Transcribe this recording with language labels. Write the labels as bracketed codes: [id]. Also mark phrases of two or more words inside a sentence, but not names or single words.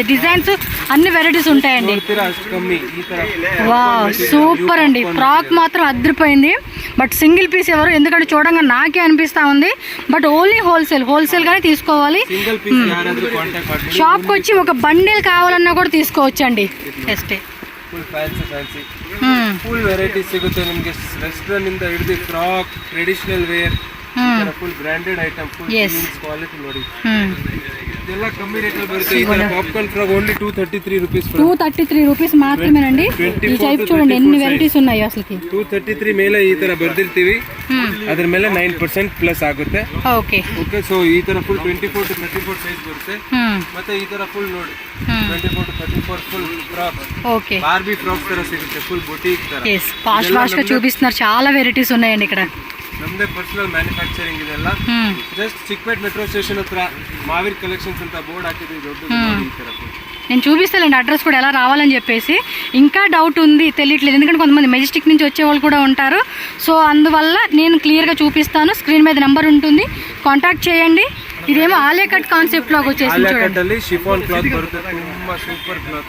[te] డిజైన్స్ అన్ని వెరైటీస్ ఉంటాయండి. వావ్, సూపర్ అండి. ఫ్రాక్ మాత్రం అదిరిపోయింది. [en] but single piece [te] ఎవరు, ఎందుకంటే చూడంగా నాకే అనిపిస్తా ఉంది. [en] but only wholesale [te] గానే తీసుకోవాలి. షాప్కి వచ్చి ఒక బండిల్ కావాలన్నా కూడా తీసుకోవచ్చు అండి. ఎస్టే [kn] ಫುಲ್ ವೆರೈಟಿ ಸಿಗುತ್ತೆ ನಿಮಗೆ. ವೆಸ್ಟರ್ನ್ ಇಂದ ಹಿಡಿದು ಫ್ರಾಕ್, [en] traditional wear, full branded item, full quality [kn] ನೋಡಿ. ಇದೆಲ್ಲ ಕಮ್ಮಿ ರೇಟ್ ಅಲ್ಲಿ ಬರುತ್ತೆ. ಈ ತರ [en] popcorn frock only 233 rupees. [kn] 233 [te] రూపీస్ మాత్రమేనండి. ఈ టైప్ చూడండి ఎన్ని వెరైటీస్ ఉన్నాయి అసలు. [kn] 233 ಮೇಲೆ ಈ ತರ ಬರ್ದಿರ್ತೀವಿ. ಅದರ ಮೇಲೆ 9% ಪ್ಲಸ್ ಆಗುತ್ತೆ. ಓಕೆ, ಸೊ ಈ ತರ ಫುಲ್ 24 to 34 ಸೈಜ್ ಬರುತ್ತೆ. ಮತ್ತೆ ಈ ತರ ಫುಲ್ ನೋಡಿ 24 to 34 ಫುಲ್ ಫ್ರಾಕ್. ಓಕೆ, ಬಾರ್ಬಿ ಫ್ರಾಕ್ ತರ ಸಿಗುತ್ತೆ, ಫುಲ್ ಬುಟಿಕ್ ತರ. [en] yes, [te] ఫాస్ట్ గా చూపిస్తున్నారు. చాలా వెరైటీస్ ఉన్నాయండి ఇక్కడ. [kn] ನಮ್ಮದೇ [en] personal manufacturing [kn] ಇದೆಲ್ಲ. ಜಸ್ಟ್ ಚಿಕ್ಕಪೇಟೆ ಮೆಟ್ರೋ ಸ್ಟೇಷನ್ ಹತ್ರ మావేర్ కలెక్షన్స్ ಅಂತ ಬೋರ್ಡ್ ಹಾಕಿದ್ವಿ ದೊಡ್ಡದು. [te] నేను చూపిస్తానండి అడ్రస్ కూడా ఎలా రావాలని చెప్పేసి. ఇంకా డౌట్ ఉంది, తెలియట్లేదు, ఎందుకంటే కొంతమంది మెజెస్టిక్ నుంచి వచ్చే వాళ్ళు కూడా ఉంటారు. సో అందువల్ల నేను క్లియర్గా చూపిస్తాను. స్క్రీన్ మీద నెంబర్ ఉంటుంది, కాంటాక్ట్ చేయండి. ఇదేమో ఆలియా కట్ కాన్సెప్ట్ లాగా వచ్చేసి చూడండి. షిఫాన్ క్లాత్ [kn] బರುತ್ತೆ, ತುಂಬಾ [te] సూపర్ క్లాత్.